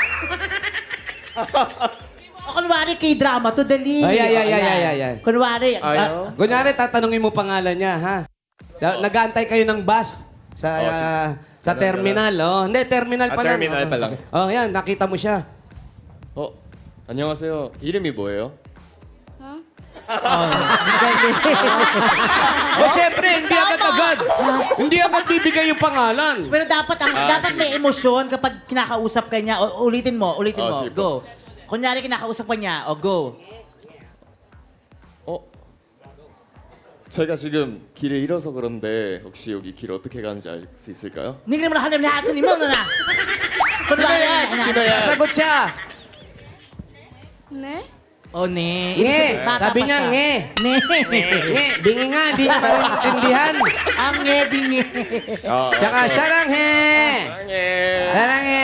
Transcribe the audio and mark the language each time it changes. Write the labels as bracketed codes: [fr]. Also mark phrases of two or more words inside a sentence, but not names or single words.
[tl] O kunwari K-drama, to dali. Ay. Kunwari, Ayaw? Kunyari, tatanungin mo pangalan niya, ha? Nag-aantay kayo ng bus sa terminal, oh. Hindi, terminal pa lang. terminal pa lang. Oh, yan, nakita mo siya. [ko] 안녕하세요. 이름이 뭐예요? [tl] O, syempre, hindi agad-agad. Hindi agad bibigay yung pangalan. pero dapat may emosyon kapag kinakausap ka niya. O, ulitin mo, sige go. po. Kunyari kinakausap ka niya, o go. [ko] 제가 지금 길을 잃어서 그런데 혹시 여기 길 어떻게 가는지 알 수 있을까요? [tl] Hindi ka naman nakalim na asan mo na. Kunwari, Sagot siya. [ko] Ne? [tl] O, ne. Nge. Bata Sabi pa niya, siya. nge. [ko] Ne. [tl] Nge, bingi nga, di niya maintindihan. Ang nge, bingi. [ko] Tsaka, 사랑해. 사랑해.